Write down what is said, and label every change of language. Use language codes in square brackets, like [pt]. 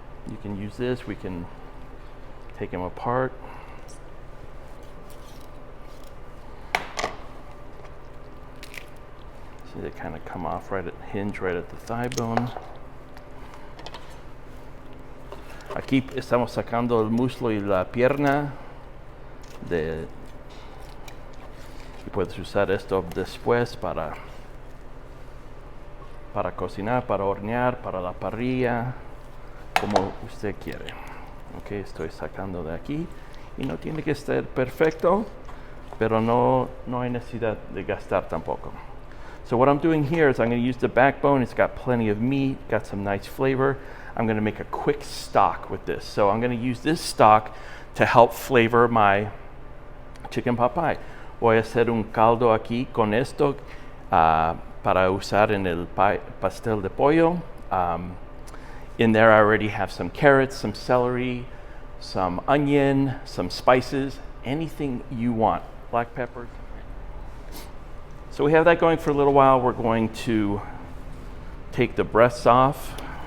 [en] You can use this. We can take them apart. See, they kind of come off hinge right at the thigh bone. [es] Aquí estamos sacando el muslo y la pierna. Y puedes usar esto después para cocinar, para hornear, para la parrilla, como usted quiere. Ok, estoy sacando de aquí y no tiene que estar perfecto, pero no hay necesidad de gastar tampoco. [en] So what I'm doing here is I'm going to use the backbone. It's got plenty of meat, got some nice flavor. I'm going to make a quick stock with this. So I'm going to use this stock to help flavor my chicken pot pie. [es] Voy a hacer un caldo aquí con esto para usar en el pastel de pollo. [en] In there I already have some carrots, some celery, some onion, some spices, anything you want, black pepper. So we have that going for a little while. We're going to take the breasts off.